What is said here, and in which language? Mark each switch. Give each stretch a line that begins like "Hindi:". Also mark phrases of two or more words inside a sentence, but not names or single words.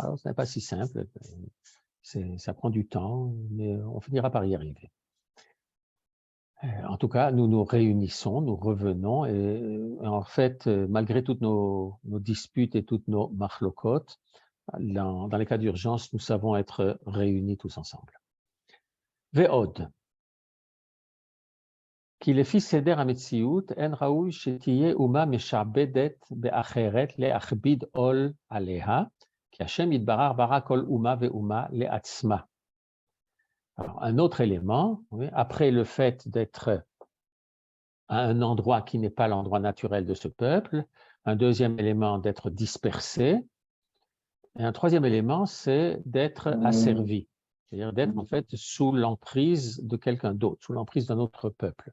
French: Alors, ce n'est pas si simple, ça prend du temps, mais on finira par y arriver. En tout cas, nous nous réunissons, nous revenons, et en fait, malgré toutes nos disputes et toutes nos machlokot, dans les cas d'urgence, nous savons être réunis tous ensemble. Ve'od.
Hebrew: כי לפי סדר המציאות אין ראוי שתהיה אומה משעבדת באחרת להכביד עול עליה, כי השם יתברך ברא כל אומה ואומה לעצמה.
French: Alors, un autre élément, oui, après le fait d'être à un endroit qui n'est pas l'endroit naturel de ce peuple, un deuxième élément d'être dispersé, et un troisième élément, c'est d'être asservi, c'est-à-dire d'être en fait sous l'emprise de quelqu'un d'autre, sous l'emprise d'un autre peuple.